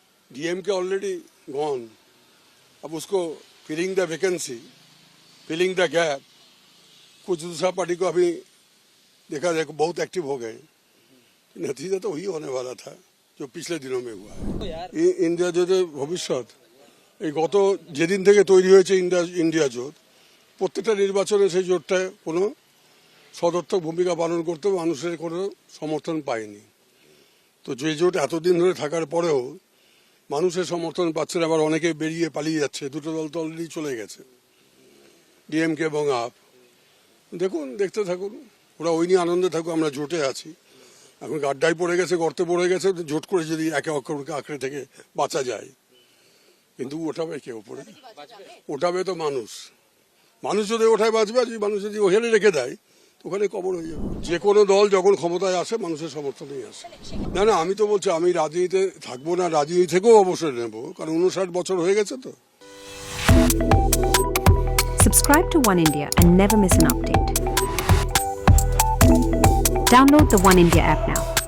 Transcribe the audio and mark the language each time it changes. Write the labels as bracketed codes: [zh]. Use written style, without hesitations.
[hi] DMK [en] already gone, [hi] अब उसको [en] filling the vacancy, filling the gap, [hi] कुछ दूसरा पार्टी को अभी देखा जाए बहुत एक्टिव हो गए। नतीजा तो वही होने वाला था जो पिछले दिनों में हुआ है। [bn] ইন্ডিয়া জোটের ভবিষ্যৎ এই গত যেদিন থেকে তৈরি হয়েছে ইন্ডিয়া জোট, প্রত্যেকটা নির্বাচনে সেই জোটটা কোনো সদর্থক ভূমিকা পালন করতে মানুষের কোনো সমর্থন পায়নি। তো যে জোট এতদিন ধরে থাকার পরেও মানুষের সমর্থন পাচ্ছে না, আবার অনেকে বেরিয়ে পালিয়ে যাচ্ছে। দুটো দল তো অলরেডি চলে গেছে, ডিএমকে এবং আপ। দেখুন, দেখতে থাকুন, ওরা ওই নিয়ে আনন্দে থাকুক, আমরা জোটে আছি। এখন গাড্ডায় পড়ে গেছে, গর্তে পড়ে গেছে, জোট করে যদি একে অপরকে আঁকড়ে থেকে বাঁচা যায়, কিন্তু ওঠাবে কে ওপরে? ওঠাবে তো মানুষ। মানুষ যদি ওঠায় বাঁচবে, আর মানুষ যদি ওখানে রেখে দেয় তো ওখানে কবর হয়ে যাবে। যে কোনো দল যখন ক্ষমতায় আসে মানুষের সমর্থনেই আসে। না না, আমি তো বলছি আমি রাজনীতিতে থাকবো না, রাজনীতি থেকেও অবসর নেব, কারণ 59 বছর হয়ে গেছে তো। [en] Subscribe to One India and never miss an update. Download the One India app now.